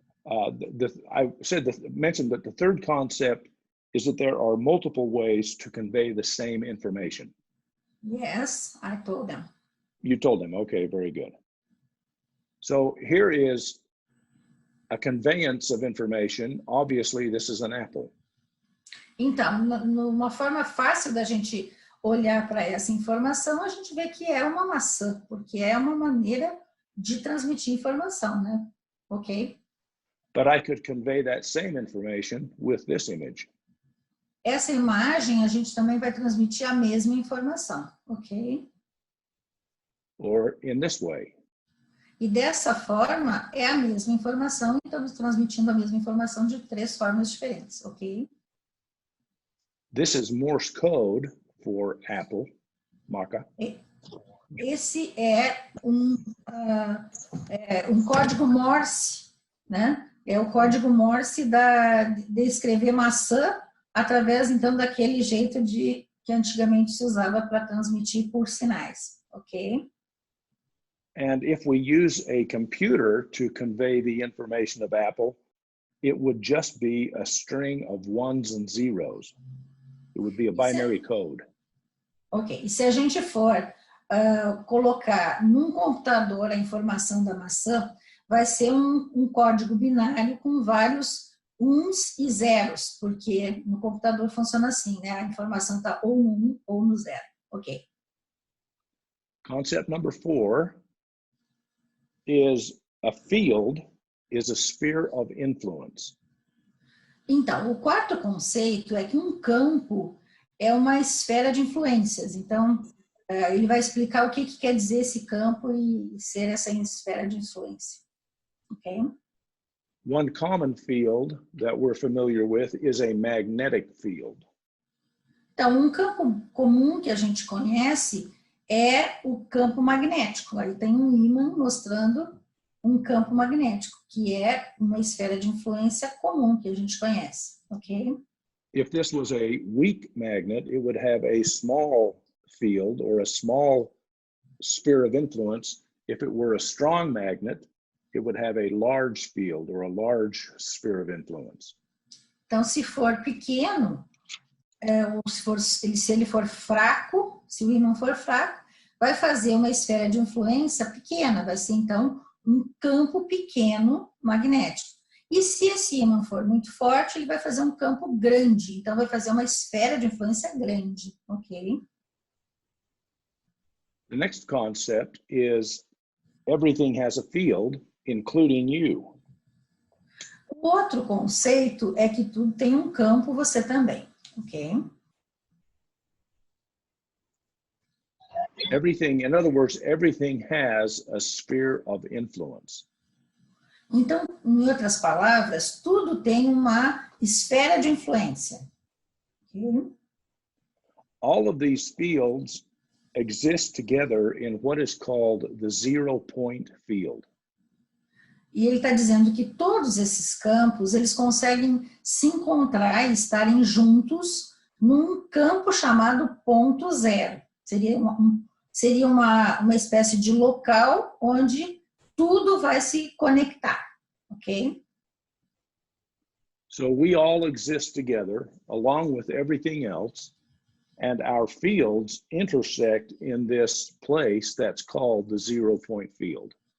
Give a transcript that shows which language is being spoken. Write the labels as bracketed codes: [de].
[en] I mentioned that the third concept is that there are multiple ways to convey the same information. Yes, I told them. You told them, okay, very good. So here is a conveyance of information. Obviously, this is an apple. [pt] Então, numa forma fácil da gente olhar para essa informação, a gente vê que é uma maçã, porque é uma maneira de transmitir informação, né? Ok? [en] But I could convey that same information with this image. [pt] Essa imagem, a gente também vai transmitir a mesma informação, ok? [en] Or in this way. [pt] E dessa forma, é a mesma informação, então estamos transmitindo a mesma informação de 3 formas diferentes, ok? [en] This is Morse code for apple, maca. [pt] Esse é um código Morse, né? É o código Morse de escrever maçã através, então, daquele jeito que antigamente se usava para transmitir por sinais, ok? [en] And if we use a computer to convey the information of apple, it would just be a string of ones and zeros. It would be a binary code. [pt] Ok, e se a gente for colocar num computador a informação da maçã, vai ser um código binário com vários uns e zeros, porque no computador funciona assim, né? A informação está ou no 1 ou no 0, ok? [en] Concept number 4 is a field is a sphere of influence. [pt] Então, o quarto conceito é que um campo é uma esfera de influências. Então, ele vai explicar o que quer dizer esse campo e ser essa esfera de influência. Ok? [en] One common field that we're familiar with is a magnetic field. [pt] Então, um campo comum que a gente conhece é o campo magnético. Aí tem um ímã mostrando um campo magnético, que é uma esfera de influência comum que a gente conhece, ok? [en] If this was a weak magnet, it would have a small field or a small sphere of influence. If it were a strong magnet, it would have a large field or a large sphere of influence. [pt] Então, se for pequeno, ou se ele for fraco, se o ímã for fraco, vai fazer uma esfera de influência pequena, vai ser, então, um campo pequeno magnético. E se esse ímã for muito forte, ele vai fazer um campo grande, então vai fazer uma esfera de influência grande, ok? [en] The next concept is everything has a field, including you. [pt] O outro conceito é que tudo tem um campo, você também, ok? [en] Everything, in other words, everything has a sphere of influence. [pt] Então, em outras palavras, tudo tem uma esfera de influência. Okay? [en] All of these fields exist together in what is called the 0-point field. [pt] E ele está dizendo que todos esses campos, eles conseguem se encontrar e estarem juntos num campo chamado ponto zero. Seria uma espécie de local onde tudo vai se conectar, ok? [en] So we all exist together along with everything else, and our fields intersect in this place that's called the 0-point field.